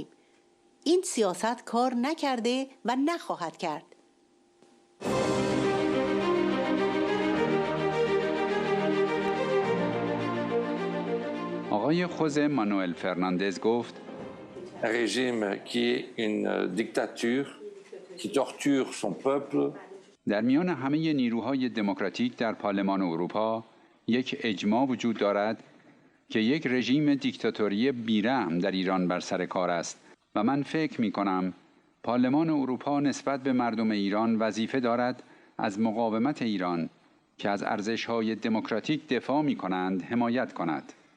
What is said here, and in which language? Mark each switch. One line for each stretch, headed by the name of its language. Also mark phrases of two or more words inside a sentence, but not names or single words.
Persian: این سیاست کار نکرده و نخواهد کرد. آقای خوزه مانوئل فرناندز گفت:
French: رژیم qui est une dictature qui torture son peuple.
Persian: در میان همه نیروهای دمکراتیک در پارلمان اروپا یک اجماع وجود دارد که یک رژیم دیکتاتوری بیرحم در ایران بر سر کار است و من فکر می کنم پارلمان اروپا نسبت به مردم ایران وظیفه دارد از مقاومت ایران که از ارزش‌های دمکراتیک دفاع می کنند حمایت کند.